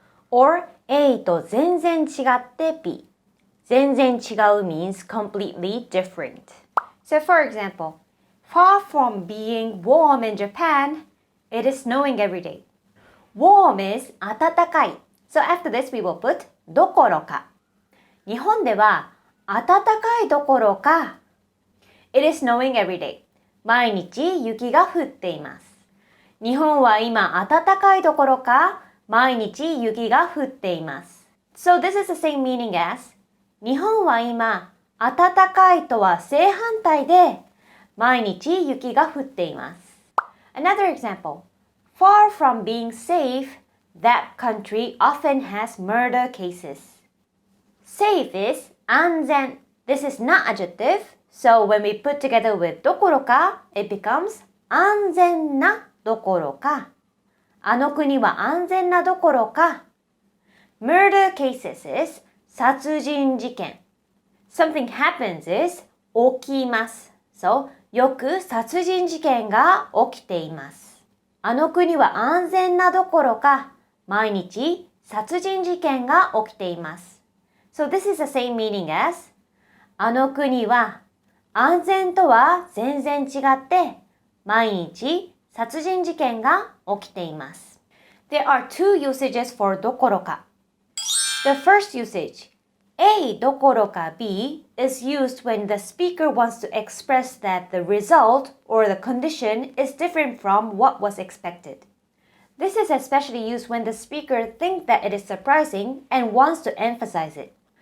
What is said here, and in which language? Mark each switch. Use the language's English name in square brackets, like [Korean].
[English] Or A [Japanese] と全然違って [English] B. 全然違う means completely different. So for example, far from being warm in Japan, it is snowing every day. Warm is 暖かい.So after this we will put どころか. [Japanese] 日本では暖かいどころか [English] It is snowing every day. [Japanese] 毎日雪が降っています。日本は今暖かいどころか毎日雪が降っています。 [English] So this is the same meaning as [Japanese] 日本は今暖かいとは正反対で毎日雪が降っています。 [English] Another example. Far from being safe, that country often has murder cases. Safe is 安全.This is not adjective, so when we put together with どころか, it becomes [Japanese] 安全などころか。あの国は安全などころか。 [English] Murder cases is 殺人事件。 Something happens is 起きます。 [Japanese] So, よく殺人事件が起きています。あの国は安全などころか、毎日殺人事件が起きています。 [English] So this is the same meaning as [Japanese] あの国は安全とは全然違って毎日殺人事件が起きています。 [English] There are two usages for どころか。 The first usage, A どころか B, is used when the speaker wants to express that the result or the condition is different from what was expected. This is especially used when the speaker thinks that it is surprising and wants to emphasize it.